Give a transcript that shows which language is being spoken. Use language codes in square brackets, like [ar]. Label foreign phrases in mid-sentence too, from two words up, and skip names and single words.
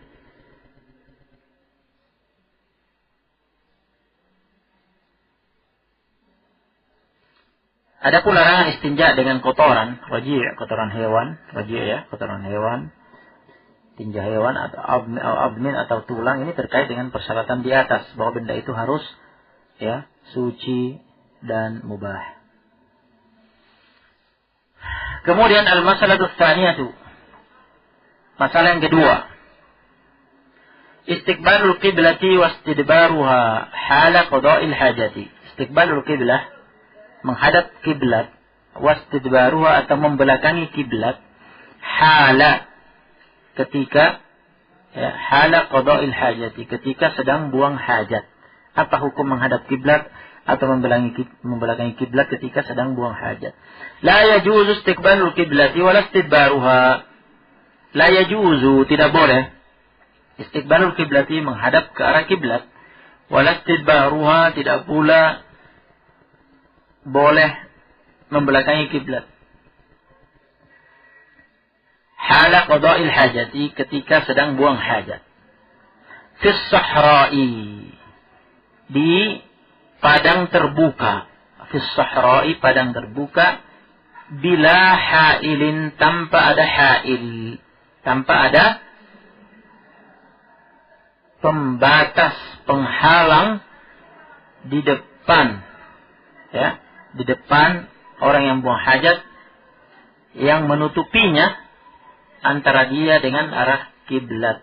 [id] Adapun larangan istinja dengan kotoran, raji', kotoran hewan, raji' ya, kotoran hewan, tinja hewan atau abmin atau tulang, ini terkait dengan persyaratan di atas bahwa benda itu harus, ya, suci dan mubah. [ar] Kemudian المسألة الثانية, [id] masalah yang kedua, [ar] استقبال القبلة واستدبارها حال قضاء الحاجة. استقبال القبلة, [id] menghadap kiblat, wastidbaruha atau membelakangi kiblat, hala, ketika [ar] حال قضاء الحاجة, [id] ketika sedang buang hajat. Apa hukum menghadap kiblat atau membelakangi kiblat ketika sedang buang hajat? [ar] لا يجوز استقبال القبلة ولا استدبارها. لا يجوز, [id] tidak boleh. [ar] استقبال القبلة, [id] menghadap ke arah kiblat. [ar] ولا استدبارها, [id] tidak pula boleh membelakangi kiblat. [ar] حال قضاء الحاجة, [id] ketika sedang buang hajat. [ar] في الصحراء, [id] di padang terbuka. [ar] في الصحراء, [id] padang terbuka. [ar] بلا حائل, [id] tanpa ada hail, tanpa ada pembatas, penghalang di depan, ya, di depan orang yang buang hajat, yang menutupinya antara dia dengan arah kiblat.